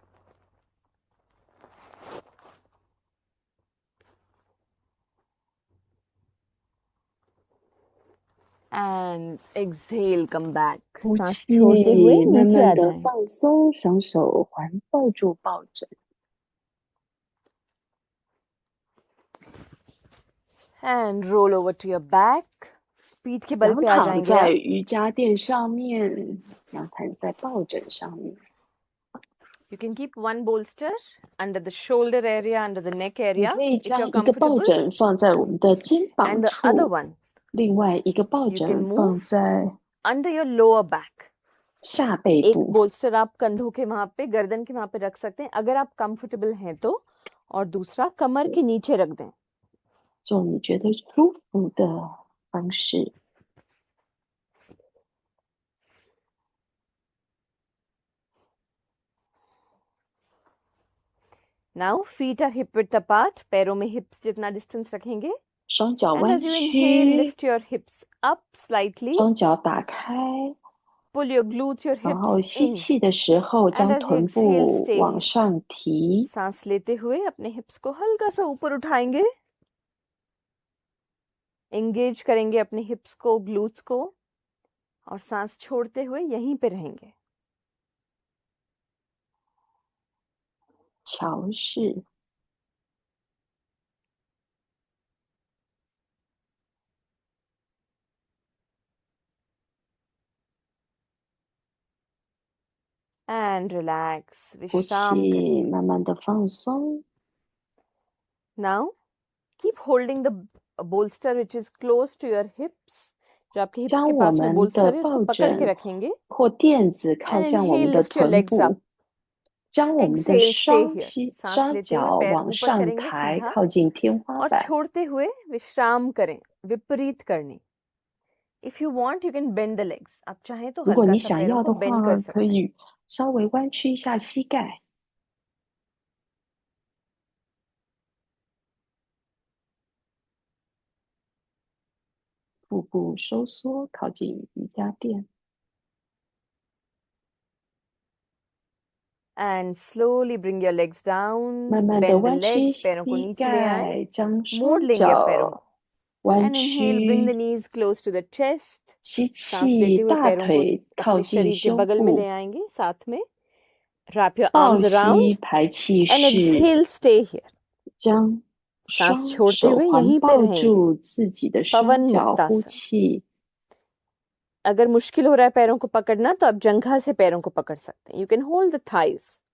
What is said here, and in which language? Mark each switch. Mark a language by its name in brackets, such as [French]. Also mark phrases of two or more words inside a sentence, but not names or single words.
[English] And exhale, come back. [Chinese] 呼 [Hindi] सांस [Chinese] 气， [Hindi] छोड़ते हुए [Chinese] 慢 [Hindi] नीचे आ [Chinese] 慢的 [Hindi] जाएं. [Chinese] 放松，双手环抱住抱枕， [English] And roll over to your back. [Hindi] पीठ के बल [Chinese] 仰 [Hindi] पे आ [Chinese] 躺 [Hindi] जाएंगे [Chinese] 在 [Hindi] आप. [Chinese] 瑜伽垫上面，仰躺在抱枕上面。 [English] You can keep one bolster under the shoulder area, under the neck [Chinese] 你 [English] area, [Chinese] 可以 [English] if [Chinese] 将 [English] you're [Chinese] 一个抱 [English] comfortable. [Chinese] 枕放在我们的肩 [English] And [Chinese] 膀 [English] the other [Chinese] 处， [English] one, [Chinese] 另外一个抱 [English] you [Chinese] 枕 [English] can [Chinese] 放 [English] move [Chinese] 在 [English] under your lower back. [Chinese] 下背 [Hindi] एक [Chinese] 部。 [Hindi] bolster आप कंधों के वहां पे, गर्दन के वहां पे रख सकते हैं अगर आप कंफर्टेबल हैं तो, और दूसरा कमर के नीचे रख दें. [Chinese] 做你觉得舒服的方式。 [English] And Now feet are hip width apart. [Hindi] पैरों में hips जितना distance रखेंगे. [Chinese] 双脚 [English] And [Chinese] 弯 [English] as you inhale, [Chinese] 曲， [English] lift your hips up slightly. [Chinese] 双脚打开， [English] Pull your glutes, your [Chinese] 然 [English] hips [Chinese] 后吸 [English] in. [Chinese] 气的时候 [English] And [Chinese] 将 [English] as you [Chinese] 臀 [English] exhale, [Chinese] 部 [English] stay [Chinese] 往 [English] here. [Chinese] 上提， [Hindi] सांस लेते हुए अपने hips को हल्का सा ऊपर उठाएंगे. Engage करेंगे अपने hips को, glutes को. और सांस छोड़ते हुए यहीं पे रहेंगे. [Chinese] 桥式， [English] And relax. [Chinese] 呼 [Hindi] विश्राम [Chinese] 气， [Hindi] करें. [Chinese] 慢慢的放松。 [English] Now keep holding the bolster which is close to your hips. [Hindi] जो आपके hips [Chinese] 将 [Hindi] के [Chinese] 我 [Hindi] पास में [Chinese] 们 [Hindi] bolster [Chinese] 的 [Hindi] है उसको [Chinese] 抱 [Hindi] पकड़ के [Chinese] 枕 [Hindi] रखेंगे. [Chinese] 或垫子靠 [English] And [Chinese] 向我们 [English] inhale, [Chinese] 的 [English] lift your [Chinese] 臀 [English] legs up. [Chinese] 部，将我们的 [English] Exhale, stay [Chinese] 双 [English] here. [Hindi] सांस [Chinese] 双 [Hindi] लेते हुए [Chinese] 脚 [Hindi] पैर [Chinese] 往 [Hindi] ऊपर [Chinese] 上 [Hindi] करेंगे [Chinese] 抬， [Hindi] सीधा [Chinese] 靠近天花 [Hindi] और [Chinese] 板。 [Hindi] छोड़ते हुए विश्राम करें. विपरीत करनी. [English] If you want, you can bend the legs. [Hindi] आप चाहें तो [Chinese] 如果 [Hindi] हल्का [Chinese] 你 [Hindi] सा [Chinese] 想 [Hindi] पैरों [Chinese] 要 [Hindi] को [Chinese] 的 [Hindi] bend कर [Chinese] 话，可 [Hindi] सकते हैं. [Chinese] 以稍微弯曲一下膝盖， 腹部收缩，靠近瑜伽垫， [English] And slowly bring your legs down. [Chinese] 慢慢的 [English] Bend the [Chinese] 弯曲 [English] legs. [Hindi] पैरों को [Chinese] 膝 [Hindi] नीचे ले आएं. [Chinese] 盖，将 [Hindi] मोड़ [Chinese] 双 [Hindi] लेंगे अब पैरों [Chinese] 脚 [Hindi] को. [Chinese] 弯 [English] And inhale, bring the [Chinese] 曲， [English] knees close to the chest. [Chinese] 吸 [Hindi] सांस [Chinese] 气， [Hindi] लेते हुए [Chinese] 大 [Hindi] पैरों को [Chinese] 腿靠 [Hindi] अपने [Chinese] 近 [Hindi] शरीर के [Chinese] 胸 [Hindi] बगल में ले [Chinese] 部， [Hindi] आएंगे साथ में. [English] Wrap your [Chinese] 抱 [English] arms [Chinese] 膝 [English] around [Chinese] 排气 [English] and [Chinese] 式， [English] exhale, stay here. [Chinese] 将 [Hindi] सांस [Chinese] 双 [Hindi] छोड़ते [Chinese] 手 [Hindi] हुए [Chinese] 环 [Hindi] यहीं पे [Chinese] 抱 [Hindi] रहेंगे. [Chinese] 住自己的双 [Hindi] पवन [Chinese] 脚，呼 [Hindi] मुक्तासन. [Chinese] 气。 [Hindi] अगर मुश्किल हो रहा है पैरों को पकड़ना तो आप जंघा से पैरों को पकड़ सकते हैं. [English] You can hold the thighs.